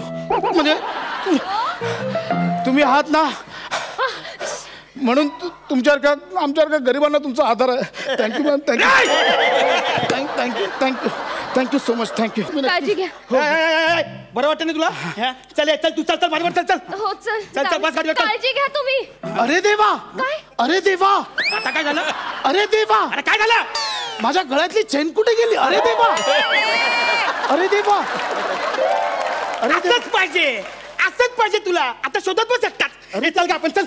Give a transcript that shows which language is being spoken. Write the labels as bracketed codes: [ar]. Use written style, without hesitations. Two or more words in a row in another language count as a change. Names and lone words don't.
[mr] म्हणजे तुम्ही आहात ना म्हणून तुमच्यासारख्या आमच्यासारख्या गरिबांना तुमचा आधार आहे. [en] Thank you ma'am. Thank you thank you so much. Thank you. [mr] काळजी घ्या. बरं वाटतं ना तुला? चल चल तू चल चल माझ्यावर चल चल. हो चल. चल चल बस गाडीवर चल. काळजी घ्या तुम्ही. अरे देवा. काय? अरे देवा. आता काय झालं? अरे देवा. अरे काय झालं? माझ्या गळ्यातली चेन कुठे गेली? अरे देवा. अरे देवा. असंच पाहिजे. असंच पाहिजे तुला. आता शोधत बस एकटाच. अरे चल गा आपण चल.